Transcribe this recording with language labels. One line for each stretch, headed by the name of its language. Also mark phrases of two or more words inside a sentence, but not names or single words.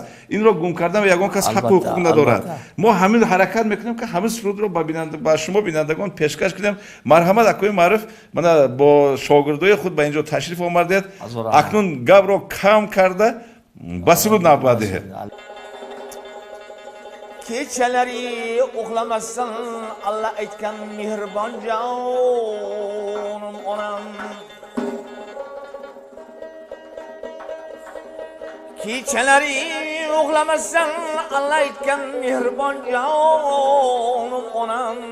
Persian: این را گم کردن و یگان کس حق و حقوق ندارد. ما همین حرکت میکنیم که همه سرود را با شما بینندگان پیشکش کنیم. مرحمت اکوی معروف من با شاگردای خود به اینجا تشریف آوردید، اکنون گپ را کم کرده با سرود نوبت دهید.
Azerbaijani: Keçeleri uxlamasın Allah etken mihriban canım onam. Keçeleri uxlamasın Allah etken mihriban canım onam.